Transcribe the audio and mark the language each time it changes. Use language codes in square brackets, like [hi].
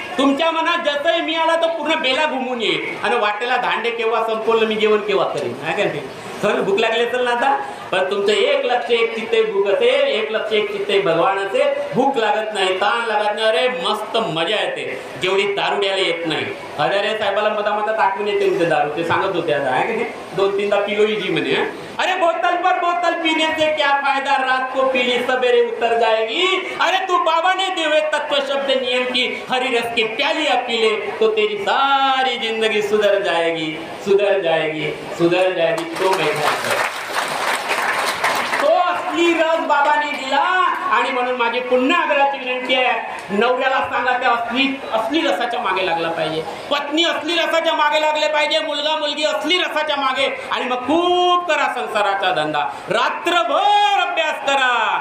[mr] तुमच्या मनात जसंही मी आला तर पूर्ण बेला घुमून येईल. आणि वाटेला धांडे केव्हा संपवलं, मी जेवण केव्हा करीन, आहे का नाही? चल भूक लागली असेल ना आता, पण तुमचं एक लक्ष एक चित्ते भूक असेल, एक लक्ष एक चित्ते भगवान असेल. भूक लागत नाही, ताण लागत नाही, अरे मस्त मजा येते, जेवढी दारू द्यायला येत नाही. हजारे साहेबाला मधा टाकून येते म्हणते दारू, ते सांगत होते आता, आहे की नाही? 2-3दा पिलो जी म्हणे. [hi] अरे बोतल पर बोतल पीने से क्या फायदा, रात को पीली सवेरे उतर जाएगी. अरे तू बाबा ने दिए तत्व शब्द नियम की हरी रस की प्याली पी ले तो तेरी सारी जिंदगी सुधर जाएगी, सुधर जाएगी, सुधर जाएगी. [mr] तो तो असली रस बाबाने दिला. आणि म्हणून माझी पुन्हा आग्रहाची विनंती आहे, नवऱ्याला सांगा त्या असली रसाच्या मागे लागला पाहिजे, पत्नी असली रसाच्या मागे लागले पाहिजे, मुलगा मुलगी असली रसाच्या मागे. आणि मग खूप करा संसाराचा धंदा, रात्रभर अभ्यास करा.